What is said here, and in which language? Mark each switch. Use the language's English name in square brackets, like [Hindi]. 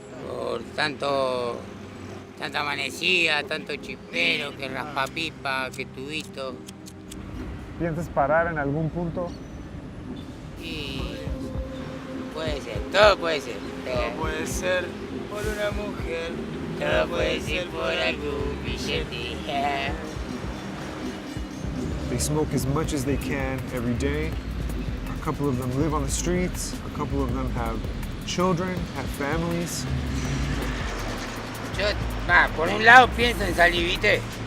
[Spanish] Por tanta amanecida, tanto chispero, que raspapipa, que tubito. ¿Piensas parar en algún punto? Y puede ser, todo puede ser. Todo puede ser por una mujer. Todo puede ser por algún billete. [English] They smoke as much as they can every day. A couple of them live on the streets. A couple of them have children, have families. [Spanish] Yo, por un lado pienso en salir, ¿viste?